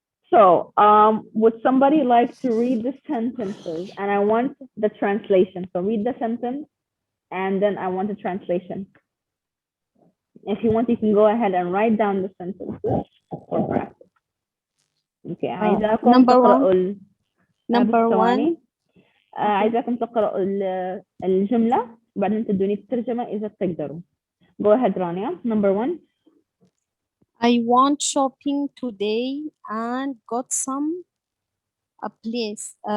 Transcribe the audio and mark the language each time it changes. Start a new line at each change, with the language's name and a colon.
English: So, would somebody like to read the sentences? And I want the translation. So read the sentence, and then I want the translation. If you want, you can go ahead and write down the sentences for practice.
Arabic: Okay. عايزاكم
English: number
Arabic: تقرأوا
English: number one.
Arabic: عايزاكم تقرأوا الجملة وبعدين تدوني الترجمة إذا بتقدروا.
English: Go ahead, Rania. Number 1. I went shopping today and got some a place.